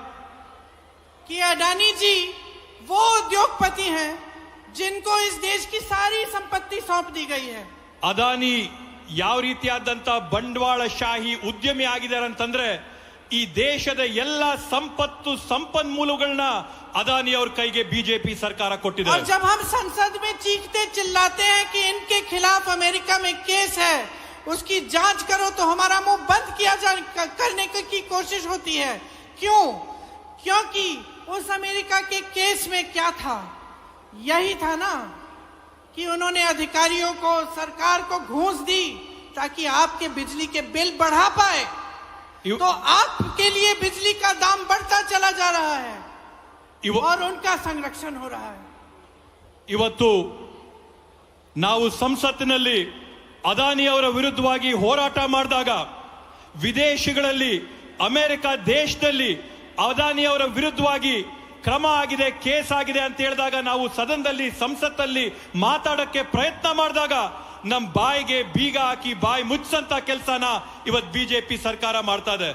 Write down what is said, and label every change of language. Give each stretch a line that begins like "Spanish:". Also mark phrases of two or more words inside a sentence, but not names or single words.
Hindi: कि अडानी जी वो उद्योगपति हैं जिनको इस देश की सारी संपत्ति सौंप दी गई है.
Kannada: ಅದಾನಿ ಯಾವ ರೀತಿಯಾದಂತ ಬಂಡವಾಳಶಾಹಿ ಉದ್ಯಮಿ ಆಗಿದ್ದಾರೆ ಅಂತಂದ್ರೆ ಈ ದೇಶದ ಎಲ್ಲ ಸಂಪತ್ತು ಸಂಪನ್ಮೂಲಗಳನ್ನ ಅದಾನಿ ಅವ್ರ ಕೈಗೆ ಬಿಜೆಪಿ ಸರ್ಕಾರ ಕೊಟ್ಟಿದೆ.
Hindi: और जब हम संसद में चीखते चिल्लाते हैं कि इनके खिलाफ अमेरिका में केस है, उसकी जांच करो, तो हमारा मुंह बंद किया करने की कोशिश होती है. क्यों? क्योंकि उस अमेरिका के केस में क्या था, यही था ना कि उन्होंने अधिकारियों को, सरकार को घूस दी ताकि आपके बिजली के बिल बढ़ा पाए। तो आपके लिए बिजली का दाम बढ़ता चला जा रहा है और उनका संरक्षण हो रहा है।
Kannada: ಇವತ್ತು ನಾವು ಸಂಸತ್ತಿನಲ್ಲಿ ಅದಾನಿ ಅವರ ವಿರುದ್ಧವಾಗಿ ಹೋರಾಟ ಮಾಡಿದಾಗ ವಿದೇಶಗಳಲ್ಲಿ ಅಮೆರಿಕ ದೇಶದಲ್ಲಿ ಅದಾನಿ ಅವರ ವಿರುದ್ಧವಾಗಿ ಕ್ರಮ ಆಗಿದೆ, ಕೇಸ್ ಆಗಿದೆ ಅಂತ ಹೇಳಿದಾಗ ನಾವು ಸದನದಲ್ಲಿ ಸಂಸತ್ತಲ್ಲಿ ಮಾತಾಡಕ್ಕೆ ಪ್ರಯತ್ನ ಮಾಡಿದಾಗ ನಮ್ ಬಾಯಿಗೆ ಬೀಗ ಹಾಕಿ ಬಾಯಿ ಮುಚ್ಚಂತ ಕೆಲಸನ ಇವತ್ತು ಬಿಜೆಪಿ ಸರ್ಕಾರ ಮಾಡ್ತಾ ಇದೆ.